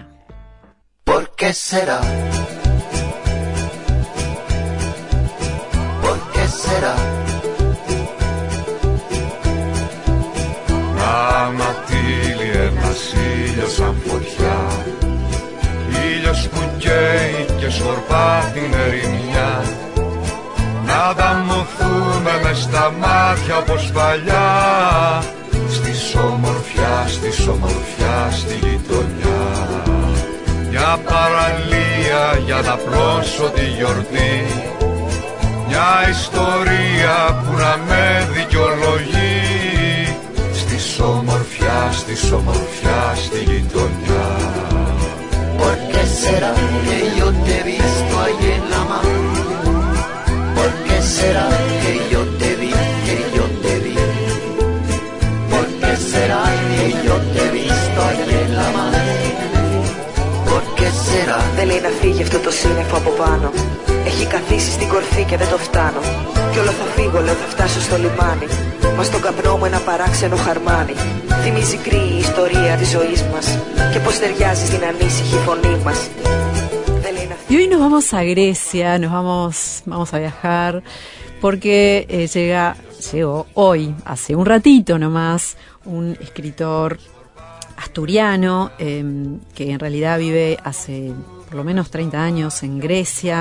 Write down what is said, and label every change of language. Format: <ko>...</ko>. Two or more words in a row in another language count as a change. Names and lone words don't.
<es>¿Por qué será? ¿Por qué será?</es> <el>Αματήλει ένας ήλιος σαν φωτιά, ήλιος που καίει και σκορπά την ερημιά. Να ανταμωθούμε μες στα μάτια όπως παλιά, στη ομορφιά, στη γειτονιά. Μια παραλία για να πλώσω τη γιορτή, μια ιστορία που να με δικαιολογεί. Στη ομορφιά, στη γειτονιά.</el> <es>¿Por qué será que yo te he visto ahí en la mano? ¿Por qué será que yo te vi, que yo te vi? ¿Por qué será que yo te he visto ahí en la mano? ¿Por qué será?</es> <el>Δεν λέει να φύγει αυτό το σύννεφο από πάνω. Έχει καθίσει στην κορφή και δεν το φτάνω. Κι όλο θα φύγω, λέω θα φτάσω στο λιμάνι. Μα στον καπνό μου ένα παράξενο χαρμάνι. Θυμίζει γκρι η ιστορία της ζωής μας. Και πως ταιριάζει στην ανήσυχη φωνή μας.</el> <es>Y hoy nos vamos a Grecia, vamos a viajar, porque llegó hoy, hace un ratito nomás, un escritor asturiano que en realidad vive hace por lo menos 30 años en Grecia.</es>